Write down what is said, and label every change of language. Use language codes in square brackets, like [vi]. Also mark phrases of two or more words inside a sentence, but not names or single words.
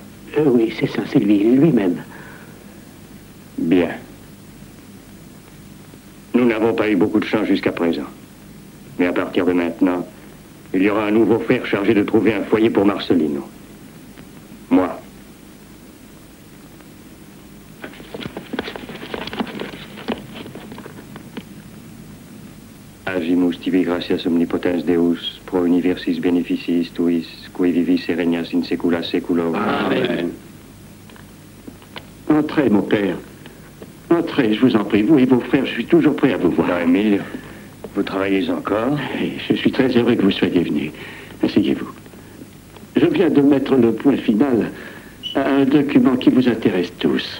[fr] Oui, c'est ça, c'est lui-même. Bien. Nous n'avons pas eu beaucoup de chance jusqu'à présent. Mais à partir de maintenant, il y aura un nouveau frère chargé de trouver un foyer pour Marcelino. Moi. [la] Agimus tibi gratias omnipotens Deus, pro universis beneficis tuis, qui vivis et regnas in saecula saeculorum. [fr] Amen. Entrez, mon père. Entrez, je vous en prie. Vous et vos frères, je suis toujours prêt à vous voir. Non, Émile, vous travaillez encore? Je suis très heureux que vous soyez venu. Asseyez-vous. Je viens de mettre le point final à un document qui vous intéresse tous.